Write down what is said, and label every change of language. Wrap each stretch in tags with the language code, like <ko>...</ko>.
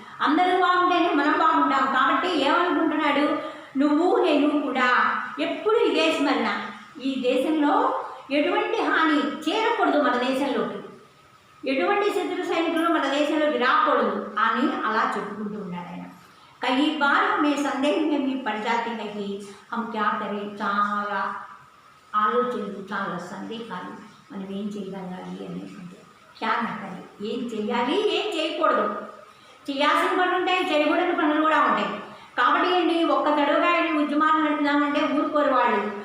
<te>అందరూ బాగుంటేనే మనం బాగుంటాం. కాబట్టి ఏమనుకుంటున్నాడు, నువ్వు నేను కూడా ఎప్పుడు ఇదే స్మరణ, ఈ దేశంలో ఎటువంటి హాని చేరకూడదు, మన దేశంలోకి ఎటువంటి శత్రు సైనికులు మన దేశంలోకి రాకూడదు అని అలా చెప్పుకుంటూ ఉన్నాడు ఆయన.</te> <hi>కई बार हमें संदेह में भी पड़ जाती है कि हम क्या करें.</hi> <te>చాలా ఆలోచనలు, చాలా సందేహాలు, మనం ఏం చేయగలగాలి అనేటువంటి ఖ్యానకలి, ఏం చేయాలి ఏం చేయకూడదు, చేయాల్సిన పనులు ఉంటాయి, చేయకూడని పనులు కూడా ఉంటాయి. కాబట్టి ఏంటి, ఒక్క తడుగా ఉద్యమాలు నడుపుదామంటే ఊరుకోరు వాళ్ళు.</te>